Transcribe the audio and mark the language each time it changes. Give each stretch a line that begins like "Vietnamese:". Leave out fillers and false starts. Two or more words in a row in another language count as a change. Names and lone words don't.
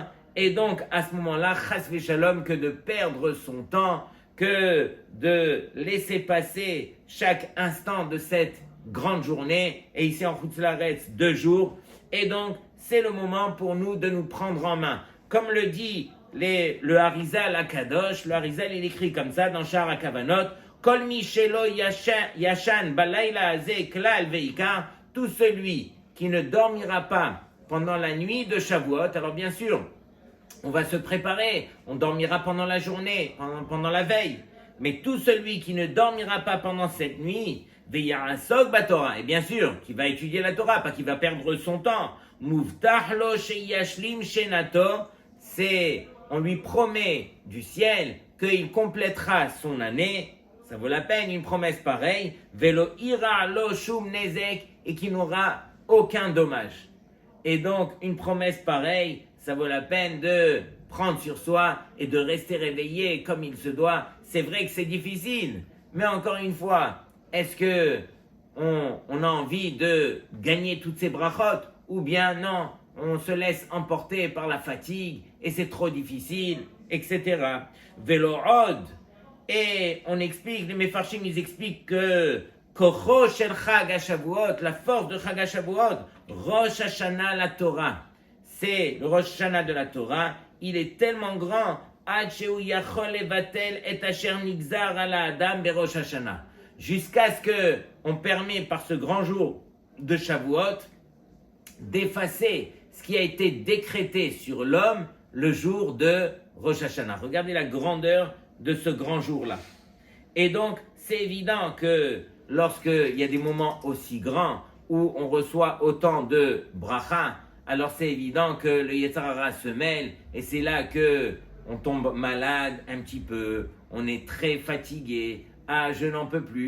French: Et donc, à ce moment-là,
Hebrew: חס ושלום,
French: que de perdre son temps, que de laisser passer chaque instant de cette grande journée. Et ici en
Hebrew: חוץ לארץ,
French: 2 jours. Et donc, c'est le moment pour nous de nous prendre en main. Comme le dit le
Hebrew: האריז"ל הקדוש,
French: le Harizal il écrit comme ça dans Shar HaKavanot,
Hebrew: כל מי שלא ישן בלילה הזה כלל ועיקר,
French: tout celui qui ne dormira pas pendant la nuit de Shavuot. Alors bien sûr, on va se préparer, on dormira pendant la journée, pendant la veille, mais tout celui qui ne dormira pas pendant cette nuit,
Hebrew: ויעסוק בתורה,
French: et bien sûr, qui va étudier la Torah, pas qui va perdre son temps,
Hebrew: מובטח לו שישלים שנתו,
French: on lui promet du ciel qu'il complétera son année, ça vaut la peine une promesse pareille,
Hebrew: ולא יארע לו שום נזק,
French: et qu'il n'aura aucun dommage. Et donc une promesse pareille, ça vaut la peine de prendre sur soi et de rester réveillé comme il se doit. C'est vrai que c'est difficile, mais encore une fois, est-ce que on a envie de gagner toutes ces brachot, ou bien non, on se laisse emporter par la fatigue et c'est trop difficile, etc. Velo'od, et on explique, les Mefarshim ils expliquent que
Hebrew: כוחו של חג השבועות,
French: la force de Chag
Hebrew: השבועות, ראש השנה לתורה,
French: c'est le Rosh Hashanah de la Torah, il est tellement grand,
Hebrew: עד שהוא יכול לבטל את אשר נגזר על אדם בראש השנה,
French: jusqu'à ce que on permet par ce grand jour de Shavuot d'effacer ce qui a été décrété sur l'homme le jour de Rosh Hashanah. Regardez la grandeur de ce grand jour-là. Et donc, c'est évident que lorsqu'il y a des moments aussi grands où on reçoit autant de bracha, alors c'est évident que le
Hebrew: יצר הרע
French: se mêle et c'est là que on tombe malade un petit peu, on est très fatigué, ah je n'en peux plus.